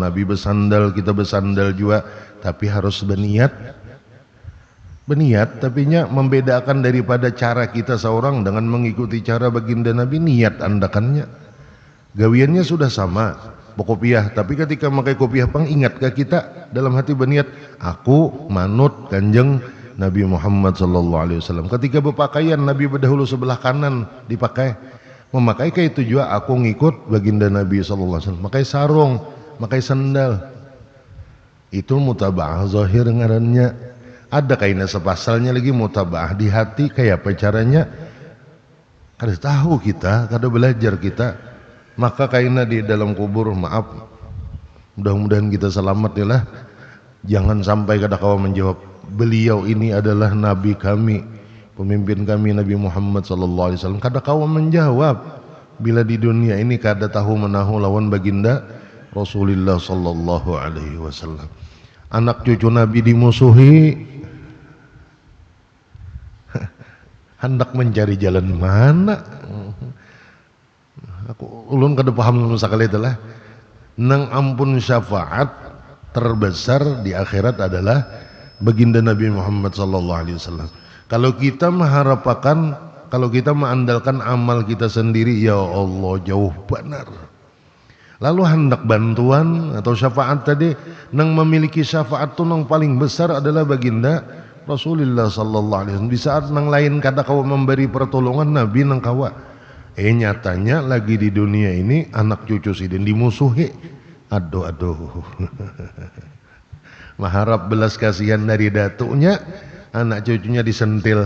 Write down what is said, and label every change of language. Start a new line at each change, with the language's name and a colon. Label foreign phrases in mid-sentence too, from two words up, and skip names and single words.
Banjar: Nabi bersandal, kita bersandal juga. Tapi harus berniat, tapi membedakan daripada cara kita seorang dengan mengikuti cara baginda Nabi, niat andakannya. Gawiannya sudah sama, berkopiah, tapi ketika memakai kopiah pang ingatkah kita dalam hati berniat aku
Javanese: manut kanjeng
Banjar: Nabi Muhammad
Arabic: صلى الله عليه وسلم.
Banjar: Ketika berpakaian Nabi berdahulu sebelah kanan dipakai, memakai kayak itu juga aku ngikut baginda Nabi
Arabic: صلى الله عليه وسلم.
Banjar: Pakai sarung, pakai sandal. Itu
Arabic: متابعة ظاهر
Banjar: ngarannya. Ada kaina sepasalnya lagi mutaba'ah di hati, kayak apa caranya? Kada tahu kita, kada belajar kita. Maka kaina di dalam kubur, maaf, mudah-mudahan kita selamat ya lah. Jangan sampai kada kawan menjawab beliau ini adalah nabi kami, pemimpin kami Nabi Muhammad
Arabic: صلى الله عليه وسلم.
Banjar: Kada kawan menjawab bila di dunia ini kada tahu menahu lawan baginda Rasulullah
Arabic: صلى الله عليه وسلم.
Banjar: Anak cucu Nabi dimusuhi, hendak mencari jalan mana? Aku ulun kada paham sekali itulah. Nang ampun syafaat terbesar di akhirat adalah baginda Nabi Muhammad
Arabic: صلى الله عليه وسلم.
Banjar: Kalau kita mengharapkan, kalau kita mengandalkan amal kita sendiri,
Arabic: يا الله
Banjar: jauh benar. Lalu hendak bantuan atau syafaat tadi, nang memiliki syafaat tu nang paling besar adalah baginda Rasulullah
Arabic: صلى الله عليه وسلم.
Banjar: Di saat nang lain kada kawa memberi pertolongan, Nabi nang kawa. Nyatanya lagi di dunia ini anak cucu sidin dimusuhi. Aduh. Mengharap belas kasihan dari datuknya, anak cucunya disentil.